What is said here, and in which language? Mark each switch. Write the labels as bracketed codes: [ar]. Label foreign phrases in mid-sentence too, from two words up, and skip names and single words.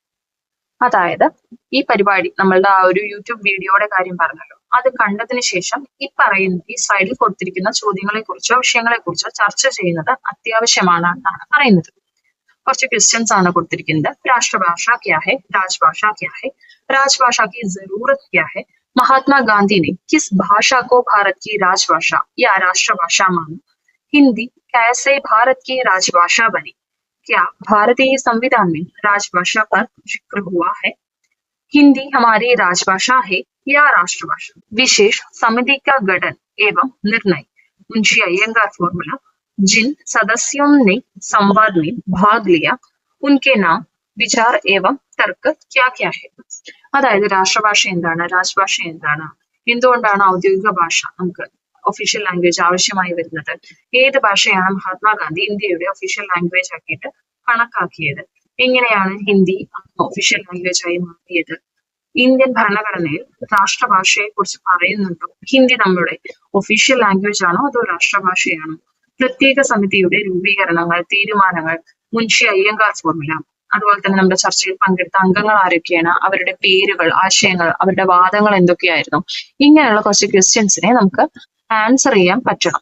[ml] അതായത് ഈ പരിപാടി നമ്മളുടെ ആ ഒരു യൂട്യൂബ് വീഡിയോയുടെ കാര്യം പറഞ്ഞല്ലോ, അത് കണ്ടതിന് ശേഷം ഈ സൈഡിൽ കൊടുത്തിരിക്കുന്ന ചോദ്യങ്ങളെ കുറിച്ചോ വിഷയങ്ങളെ കുറിച്ചോ ചർച്ച ചെയ്യുന്നത് അത്യാവശ്യമാണ് എന്നാണ് പറയുന്നത്. കുറച്ച് ക്വസ്റ്റ്യൻസ് ആണ് കൊടുത്തിരിക്കുന്നത്. [hi] राष्ट्रभाषा क्या है, राजभाषा क्या है, राजभाषा की जरूरत क्या है, महात्मा गांधी ने किस भाषा को भारत की राजभाषा या राष्ट्रभाषा माना, हिंदी कैसे भारत की राजभाषा बनी, क्या भारतीय संविधान में राजभाषा पर जिक्र हुआ है, हिंदी हमारी राजभाषा है या राष्ट्रभाषा, विशेष समिति का गठन एवं निर्णय, मुंशी अय्यंगार फॉर्मूला, जिन सदस्यों ने संवाद में भाग लिया उनके नाम, विचार एवं तर्क क्या क्या है. [ml] അതായത് രാഷ്ട്രഭാഷ എന്താണ്, രാജ്ഭാഷ എന്താണ്, എന്തുകൊണ്ടാണ് ഔദ്യോഗിക ഭാഷ നമുക്ക് [en] official language [ml] ആവശ്യമായി വരുന്നത്, ഏത് ഭാഷയാണ് മഹാത്മാഗാന്ധി ഇന്ത്യയുടെ [en] official language [ml] ആക്കിയിട്ട് കണക്കാക്കിയത്, എങ്ങനെയാണ് ഹിന്ദി [en] official language [ml] ആയി മാറിയത്, ഇന്ത്യൻ ഭരണഘടനയിൽ രാഷ്ട്രഭാഷയെ കുറിച്ച് പറയുന്നുണ്ടോ, ഹിന്ദി നമ്മുടെ [en] official language [ml] ആണോ അതോ രാഷ്ട്രഭാഷയാണോ, പ്രത്യേക സമിതിയുടെ രൂപീകരണങ്ങൾ, തീരുമാനങ്ങൾ, മുൻഷി അയ്യങ്കാർ ഫോർമുല, അതുപോലെ തന്നെ നമ്മുടെ ചർച്ചയിൽ പങ്കെടുത്ത അംഗങ്ങൾ ആരൊക്കെയാണ്, അവരുടെ പേരുകൾ, ആശയങ്ങൾ, അവരുടെ വാദങ്ങൾ എന്തൊക്കെയായിരുന്നു, ഇങ്ങനെയുള്ള കുറച്ച് ക്വസ്റ്റ്യൻസിനെ നമുക്ക് ആൻസർ ചെയ്യാൻ പറ്റണം.